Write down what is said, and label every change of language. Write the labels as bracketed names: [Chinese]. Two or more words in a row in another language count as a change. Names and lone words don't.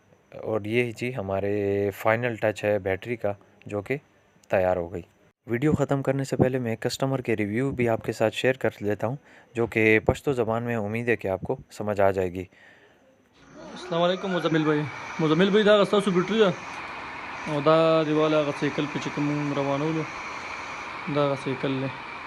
[Urdu] اور یہ جی ہمارے [English] final touch [Urdu] ہے بیٹری کا، جو کہ تیار ہو گئی. ویڈیو ختم کرنے سے پہلے میں کسٹمر کے ریویو بھی آپ کے ساتھ شیئر کر لیتا ہوں، جو کہ پشتو زبان میں امید ہے کہ آپ کو سمجھ آ جائے گی. [Arabic] السلام عليكم [Pashto] मुज़म्मिल भाई दा स्तاسو بیټری ده او دا دیواله هغه سایکل په چې کوم روانولو دا هغه سایکل دی